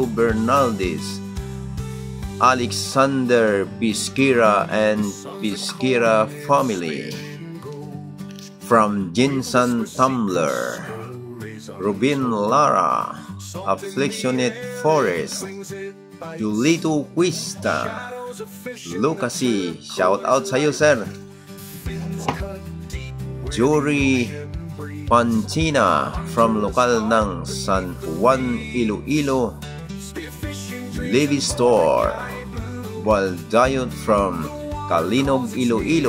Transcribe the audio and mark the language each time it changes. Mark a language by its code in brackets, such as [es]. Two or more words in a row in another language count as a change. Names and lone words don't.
[en] Bernaldez, Alexander Pisquera and Pisquera family, from Jinsan Tumblr, Rubin Lara, Afflictionate Forest, Julito Cuista, Lucasi, shout out [war] sa iyo sir, [tl] Jory Pancina from lokal ng San Juan, Iloilo, Levi Store, Waldayot from Kalinog, Iloilo.